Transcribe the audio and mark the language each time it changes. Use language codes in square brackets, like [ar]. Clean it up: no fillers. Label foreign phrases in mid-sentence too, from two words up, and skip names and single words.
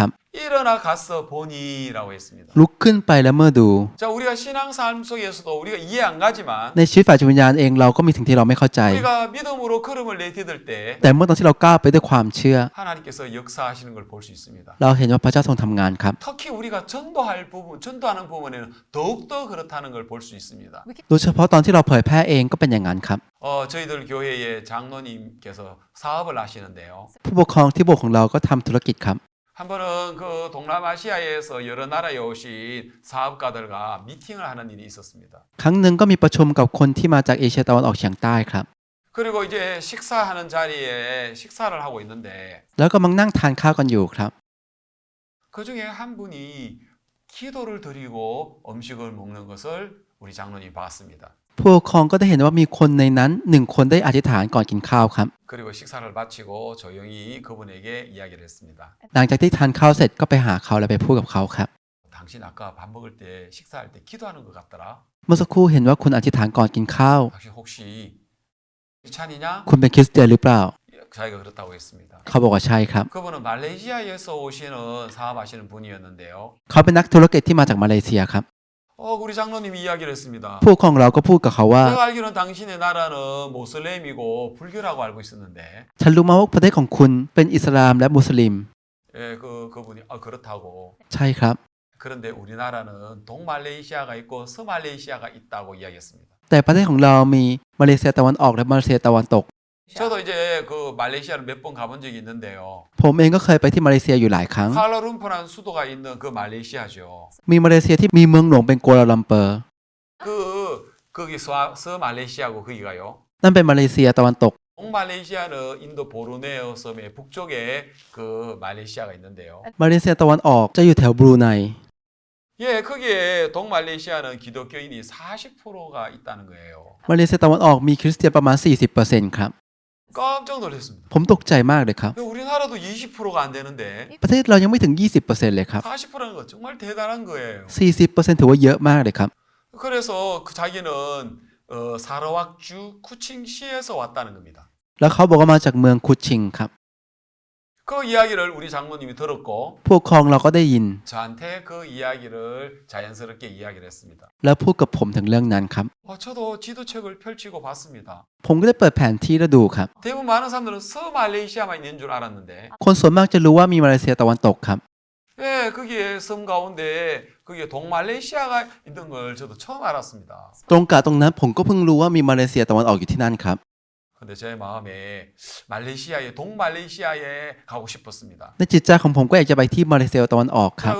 [ko] 일어나 가서 보니라고 했습니다. [th] ลุกขึ้นไปแล้วเมื่อดู [ko] 자, 우리가 신앙 삶 속에서도 우리가 이해 안 가지만 [th] ในชีวิตฝ่ายจิตวิญญาณเองเราก็มีสิ่งที่เราไม่เข้าใจ [ko] 우리가 믿음으로 걸음을 내딛을 때 [th] แต่เมื่อตอนที่เราก้าวไปด้วยความเชื่อ [ko] 하나님께서 역사하시는 걸 볼 수 있습니다. [th] เราเห็นว่าพระเจ้าทรงทำงานครับ [ko] 특히 우리가 전도할 부분, 전도하는 부분에는 더욱더 그렇다는 걸 볼 수 있습니다. [th] โดยเฉพาะตอนที่เราเผยแพร่เองก็เป็นอย่างนั้นครับ [ko] 저희들 교회의 장로님께서 사업을 하시는데요. [th] ผู้ปกครองที่โบสถ์ของเราก็ทำธุรกิจครับ [ko] 한 번은 그 동남아시아에서 여러 나라에 오신 사업가들과 미팅을 하는 일이 있었습니다. [th] ครั้งหนึ่งก็มีประชุมกับคนที่มาจากเอเชียตะวันออกเฉียงใต้ครับ [ko] 그 그리고 이제 식사하는 자리에 식사를 하고 있는데 [th] แล้วก็มังนั่งทานข้าวกันอยู่ครับ [ko] 그 중에 한 분이 기도를 드리고 음식을 먹는 것을 우리 장로님이 봤습니다. [th] ผู้ปกครองก็ได้เห็นว่ามีคนในนั้นหนึ่งคนได้อธิษฐานก่อนกินข้าวครับ [ko] 그리고 식사를 마치고 조용히 그분에게 이야기를 했습니다. [th] หลังจากที่ทานข้าวเสร็จก็ไปหาเขาและไปพูดกับเขาครับ [ko] 당신 아까 밥 먹을 때 식사할 때 기도하는 것 같더라. [th] เมื่อสักครู่เห็นว่าคุณอธิษฐานก่อนกินข้าว [ko] 당신 혹시 크리스찬이냐? [th] คุณเป็นคริสเตียนหรือเปล่า [ko] 자기가 그렇다고 했습니다. [th] เขาบอกว่าใช่ครับ [ko] 그분은 말레이시아에서 오시는 사업하시는 분이었는데요. [th] เขาเป็นนักธุรกิจที่มาจากมาเลเซียครับ [ko] 우리 장로님이 이야기를 했습니다. [th] ผู้ปกครองเราก็พูดกับเขาว่า [ko] 내가 알기로는 당신의 나라는 모슬렘이고 불교라고 알고 있었는데, [th] ฉันรู้มาว่าประเทศของคุณเป็นอิสลามและมุสลิม [ko] 예, 그분이 그렇다고. [th] ใช่ครับ [ko] 그런데 우리나라는 동말레이시아가 있고 서말레이시아가 있다고 이야기했습니다. [th] แต่ประเทศของเรามีมาเลเซียตะวันออกและมาเลเซียตะวันตก [ko] 저도 이제 그 말레이시아를 몇 번 가본 적이 있는데요. [th] ผมเองก็เคยไปที่มาเลเซียอยู่หลายครั้ง [ko] 쿠알라룸푸라는 수도가 있는 그 말레이시아죠. [th] มีมาเลเซียที่มีเมืองหลวงเป็นกัวลาลัมเปอร์ [ko] 거기 서말레이시아고 거기가요. [th] นั่นเป็นมาเลเซียตะวันตก [ko] 동말레이시아는 인도 보르네오 섬의 북쪽에 그 말레이시아가 있는데요. [th] มาเลเซียตะวันออกจะอยู่แถวบรูไน [ko] 예, 거기에 동말레이시아는 기독교인이 40%가 있다는 거예요. [th] มาเลเซียตะวันออกมีคริสเตียนประมาณ 40% ครับ [ko] 깜짝 놀랐습니다. [th] ผมตกใจมากเลยครับ [ko] 우리나라도 20%가 안 되는데 [th] ประเทศเรายังไม่ถึง 20% เลยครับ [ko] 40%는 거 정말 대단한 거예요. [th] 40% ถือว่าเยอะมากเลยครับ [ko] 그래서 그 자기는 사라왁주 쿠칭시에서 왔다는 겁니다. [th] แล้วเขาบอกว่ามาจากเมืองคุชิงครับ [ko] 그 이야기를 우리 장로님이 들었고 [th] ผู้ปกครองเราก็ได้ยิน [ko] 저한테 그 이야기를 자연스럽게 이야기를 했습니다. [th] แล้วพูดกับผมถึงเรื่องนั้นครับ [ko] 저도 지도책을 펼치고 봤습니다. [th] ผมก็ได้เปิดแผนที่แล้วดูครับ [ko] 대부분 많은 사람들은 서말레이시아만 있는 줄 알았는데 [th] คนส่วนมากจะรู้ว่ามีมาเลเซียตะวันตกครับ [ko] 예, 거기에 섬 가운데 거기에 동말레이시아가 있는 걸 저도 처음 알았습니다. [th] ตรงกะตรงนั้นผมก็เพิ่งรู้ว่ามีมาเลเซียตะวันออกอยู่ที่นั่นครับ [ko] 근데 제 마음에 말레이시아에 동말레이시아에 가고 싶었습니다. [th] ในจิตใจของผมก็อยากจะไปที่มาเลเซียตะวันออกครับ